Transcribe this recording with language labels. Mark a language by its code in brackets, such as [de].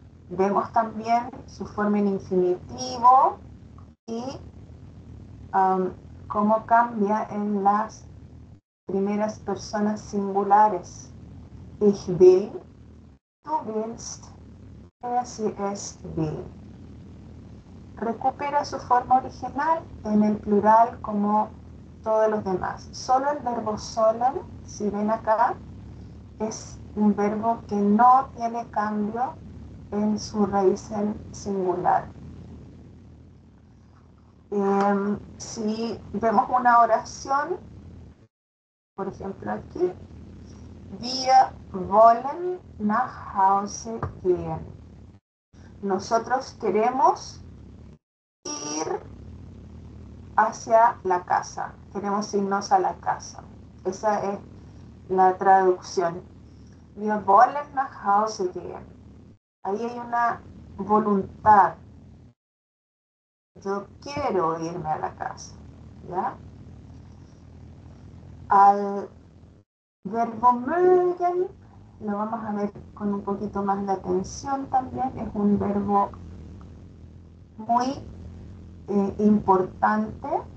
[es] Vemos también su forma en infinitivo y cómo cambia en las primeras personas singulares. [de] Ich will, du willst, sie es will. [es] Recupera su forma original en el plural como todos los demás. Solo el verbo sollen, si ven acá, es un verbo que no tiene cambio en su raíz en singular. Si vemos una oración, por ejemplo aquí, [de] wir wollen nach Hause gehen. [es] Nosotros queremos ir hacia la casa, queremos irnos a la casa. Esa es la traducción. [de] Wir wollen nach Hause gehen. [es] Ahí hay una voluntad. Yo quiero irme a la casa, ¿ya? Al verbo mögen lo vamos a ver con un poquito más de atención también. Es un verbo muy importante.